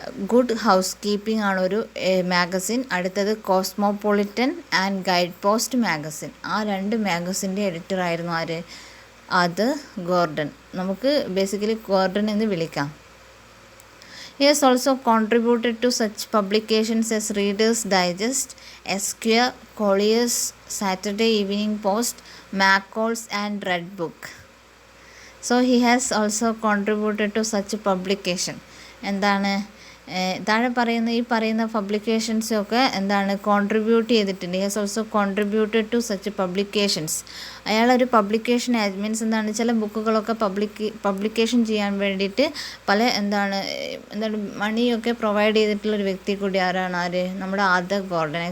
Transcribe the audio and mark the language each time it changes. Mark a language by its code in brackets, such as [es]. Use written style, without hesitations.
[ml] Good house keeping ആണ് ഒരു magazine. അടുത്തത് cosmopolitan and guide post magazine. ആ 2 മാഗസിൻ്റെ എഡിറ്റർ ആയിരുന്നു ആര്? Arthur Gordon. നമുക്ക് ബേസിക്കലി ഗോർഡൻ എന്ന് വിളിക്കാം. [en] He has also contributed to such publications as Reader's Digest, Esquire, Collier's Saturday Evening Post, McCall's and Red Book. So he has also contributed to such publication. [ml] എന്താണ് താഴെ പറയുന്ന പബ്ലിക്കേഷൻസൊക്കെ എന്താണ് contribute ചെയ്തിട്ടുണ്ട്. [en] He has also contributed to such publications. [ml] അയാളൊരു publication means എന്താണ് ചില ബുക്കുകളൊക്കെ publication ചെയ്യാൻ വേണ്ടിയിട്ട് പല എന്താണ് മണിയൊക്കെ പ്രൊവൈഡ് ചെയ്തിട്ടുള്ളൊരു വ്യക്തി കൂടി ആരാണ് നമ്മുടെ ആദർ ഗോർഡൻ.